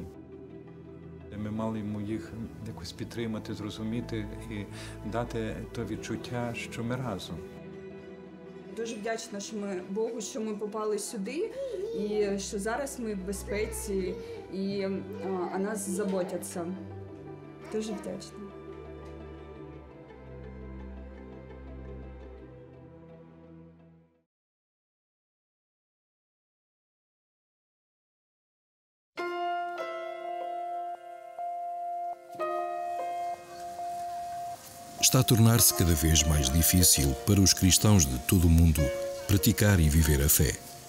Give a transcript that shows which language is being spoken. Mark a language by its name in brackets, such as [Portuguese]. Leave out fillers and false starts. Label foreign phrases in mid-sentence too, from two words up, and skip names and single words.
[Ukrainian] Ми мали йому їх якось підтримати, зрозуміти і дати то відчуття, що ми разом. Дуже вдячна Богу, що ми попали сюди, і що зараз ми в безпеці, і о нас заботяться. Дуже вдячна. [Portuguese] Está a tornar-se cada vez mais difícil para os cristãos de todo o mundo praticar e viver a fé.